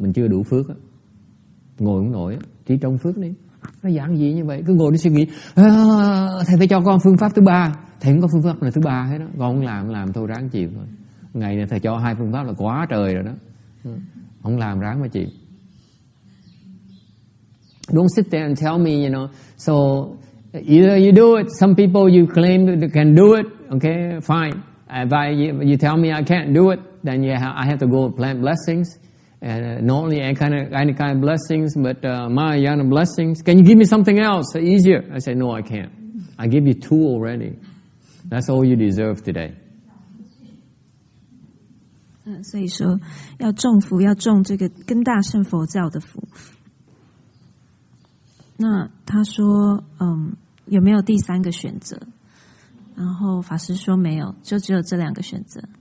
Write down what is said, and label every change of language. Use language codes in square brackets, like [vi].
[vi] Mình chưa đủ phước á, ngồi không nổi á, chỉ trong phước đi. Nó giản dị như vậy, cứ ngồi đi suy nghĩ thầy phải cho con phương pháp thứ 3. Thầy không có phương pháp nào thứ 3 hết đó. Con không làm thôi, ráng chịu thôi. Ngày này thầy cho 2 phương pháp là quá trời rồi đó. Không làm ráng mà chịu. [en] Don't sit there and tell me, so either you do it, some people you claim that you can do it, okay, fine. If you tell me I can't do it, then I have to go plant blessings. And not only any kind of blessings, but Mahayana blessings. Can you give me something else easier? I say, no, I can't. I give you 2 already. That's all you deserve today. [zh] 所以说要种福，要种这个根大乘佛教的福。那他说，有没有第3个选择？然后法师说没有，就只有这2个选择。